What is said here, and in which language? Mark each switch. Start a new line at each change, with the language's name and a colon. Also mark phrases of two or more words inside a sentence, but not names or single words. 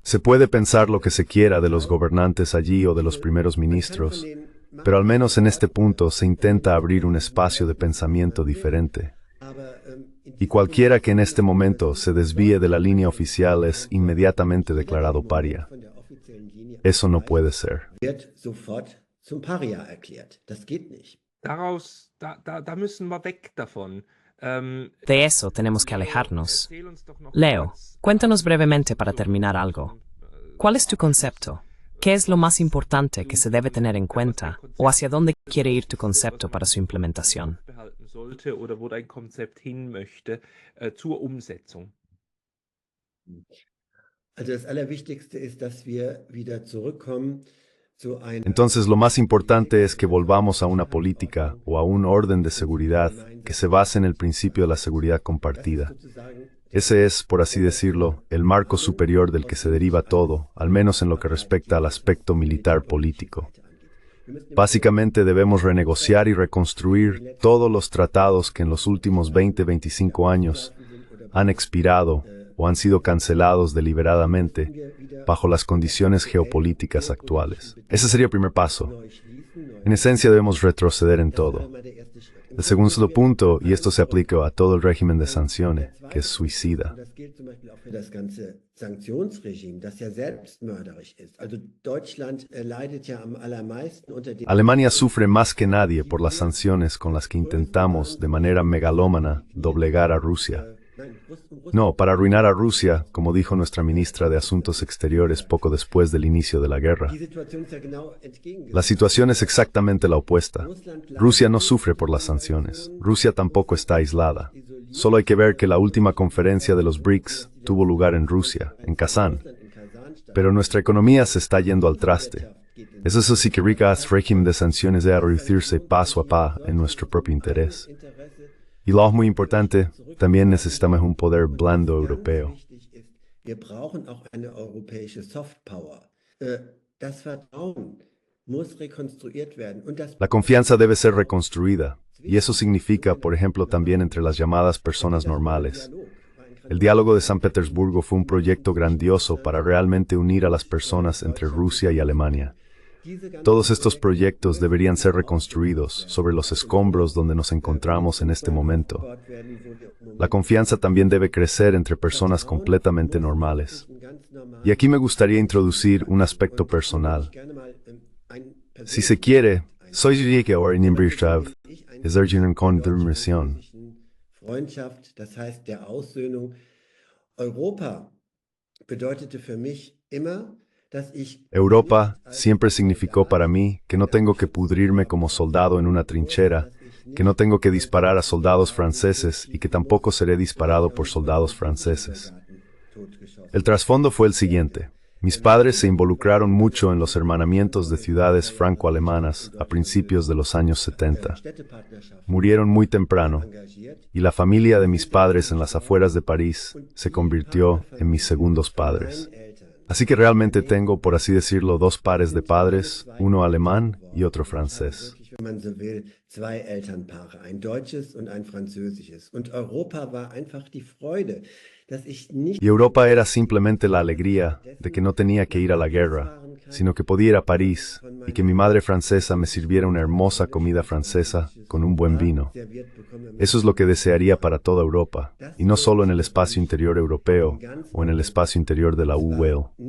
Spanish: Se puede pensar lo que se quiera de los gobernantes allí o de los primeros ministros, pero al menos en este punto se intenta abrir un espacio de pensamiento diferente. Y cualquiera que en este momento se desvíe de la línea oficial es inmediatamente declarado paria. Eso no puede ser.
German: wird sofort zum Paria erklärt. Das geht nicht. Da müssen wir weg davon.
Spanish: De eso tenemos que alejarnos. Leo, cuéntanos brevemente para terminar algo. ¿Cuál es tu concepto? ¿Qué es lo más importante que se debe tener en cuenta? ¿O hacia dónde quiere ir tu concepto para su implementación?
German: Sollte oder wo dein Konzept hin möchte zur Umsetzung. Also das Allerwichtigste ist, dass wir wieder zurückkommen zu einer
Spanish: Entonces lo más importante es que volvamos a una política o a un orden de seguridad que se base en el principio de la seguridad compartida. Ese es, por así decirlo, el marco superior del que se deriva todo, al menos en lo que respecta al aspecto militar político. Básicamente debemos renegociar y reconstruir todos los tratados que en los últimos 20-25 años han expirado o han sido cancelados deliberadamente bajo las condiciones geopolíticas actuales. Ese sería el primer paso. En esencia debemos retroceder en todo. El segundo punto, y esto se aplica a todo el régimen de sanciones, que es suicida.
German: Das gilt zum Beispiel auch für das ganze Sanktionsregime, das ja selbstmörderisch ist. Also Deutschland leidet ja am allermeisten unter dem.
Spanish: Alemania sufre más que nadie por las sanciones con las que intentamos, de manera megalómana, doblegar a Rusia. No, para arruinar a Rusia, como dijo nuestra ministra de Asuntos Exteriores poco después del inicio de la guerra.
German: Die Situation ist ja genau entgegengesetzt.
Spanish: La situación es exactamente la opuesta. Rusia no sufre por las sanciones. Rusia tampoco está aislada. Solo hay que ver que la última conferencia de los BRICS tuvo lugar en Rusia, en Kazán. Pero nuestra economía se está yendo al traste. Es eso sí que ricas régimen de sanciones debe reducirse paso a paso en nuestro propio interés. Y lo muy importante, también necesitamos un poder blando europeo.
German: Wir brauchen auch eine europäische Softpower. Das Vertrauen muss rekonstruiert werden. Und das
Spanish: La confianza debe ser reconstruida, y eso significa, por ejemplo, también entre las llamadas personas normales. El diálogo de San Petersburgo fue un proyecto grandioso para realmente unir a las personas entre Rusia y Alemania. Todos estos proyectos deberían ser reconstruidos sobre los escombros donde nos encontramos en este momento. La confianza también debe crecer entre personas completamente normales. Y aquí me gustaría introducir un aspecto personal. Si se quiere, soy Jike or in es una conversión.
German: Freundschaft, das heißt der Aussöhnung. Europa bedeutete für mich immer, dass ich
Spanish: Europa siempre significó para mí que no tengo que pudrirme como soldado en una trinchera, que no tengo que disparar a soldados franceses y que tampoco seré disparado por soldados franceses. El trasfondo fue el siguiente. Mis padres se involucraron mucho en los hermanamientos de ciudades franco-alemanas a principios de los años 70. Murieron muy temprano, y la familia de mis padres en las afueras de París se convirtió en mis segundos padres. Así que realmente tengo, por así decirlo, dos pares de padres, uno alemán y otro francés.
German: wenn man so will, zwei Elternpaare, ein deutsches und ein französisches. Und Europa war einfach die Freude, dass ich nicht...
Spanish: Y Europa era simplemente la alegría de que no tenía que ir a la guerra, sino que podía ir a París y que mi madre francesa me sirviera una hermosa comida francesa con un buen vino. Eso es lo que desearía para toda Europa, y no solo en el espacio interior europeo o en el espacio interior de la UE.